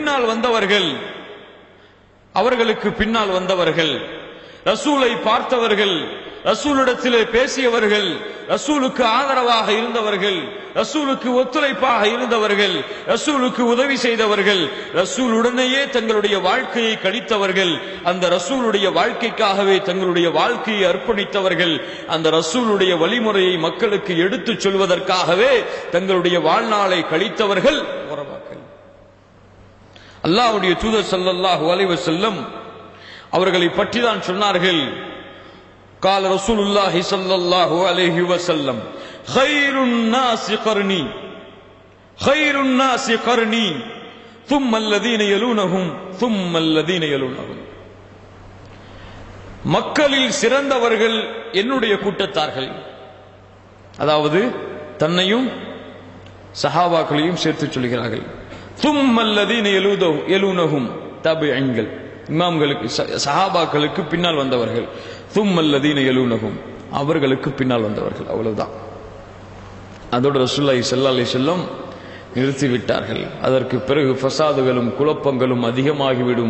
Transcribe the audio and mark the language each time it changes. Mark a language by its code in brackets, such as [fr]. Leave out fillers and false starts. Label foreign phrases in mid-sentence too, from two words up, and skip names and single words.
[ta] பின்னால் வந்தவர்கள், ரசூலை பார்த்தவர்கள், ரசூலிடத்திலே பேசியவர்கள், ரசூலுக்கு ஆதரவாக இருந்தவர்கள், ரசூலுக்கு ஒத்துழைப்பாக இருந்தவர்கள், ரசூலுக்கு உதவி செய்தவர்கள், ரசூலுடனேயே தங்களுடைய வாழ்க்கையை கழித்தவர்கள், அந்த ரசூலுடைய வாழ்க்கைக்காகவே தங்களுடைய வாழ்க்கையை அர்ப்பணித்தவர்கள், அந்த ரசூலுடைய வழிமுறையை மக்களுக்கு எடுத்துச் சொல்வதற்காகவே தங்களுடைய வாழ்நாளை கழித்தவர்கள் குரபாக்கள். அல்லாஹ்வுடைய தூதர் [ar] صلى الله عليه وسلم [ta] அவர்களை பற்றி தான் சொன்னார்கள். [ar] قال رسول الله صلى الله عليه وسلم خير الناس قرني ثم الذين يلونهم ثم الذين يلونهم. [ta] மக்களில் சிறந்தவர்கள் என்னுடைய கூட்டத்தார்கள். அதாவது தன்னையும் சஹாபாக்களையும் சேர்த்து சொல்கிறார்கள். [ar] ثم الذين يلونهم [ta] தபிஈன்கள், இமாம்களுக்கு, சஹாபாக்களுக்கு பின்னால் வந்தவர்கள். [ar] ثم الذين يلونهم, [ta] அவர்களுக்கு பின்னால் வந்தவர்கள். அவ்வளவுதான். அதோடு [ar] رسول الله صلى الله عليه وسلم [ta] நிறுத்திவிட்டார்கள். அதற்கு பிறகு ஃபசாதுகளும் குழப்பங்களும் அதிகமாகிவிடும்.